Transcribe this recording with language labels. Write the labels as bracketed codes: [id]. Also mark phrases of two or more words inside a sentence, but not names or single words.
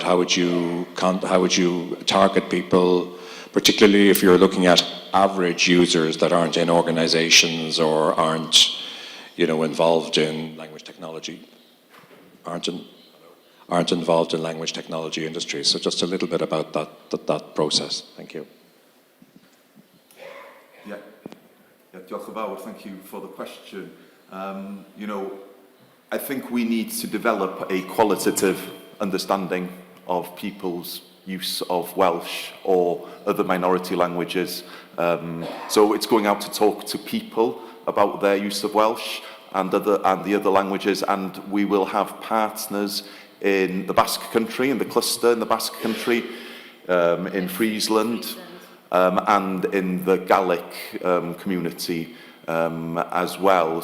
[en] How would you target people, particularly if you're looking at average users that aren't in organizations or aren't, involved in language technology, aren't involved in language technology industries. So just a little bit about that process. Thank you. Yeah, [cy] diolch yn fawr. [en] Thank you for the question. I think we need to develop a qualitative understanding of people's use of Welsh or other minority languages. So it's going out to talk to people about their use of Welsh and the other languages, and we will have partners in the Basque country, in the cluster in the Basque country, in Friesland, and in the Gallic community as well.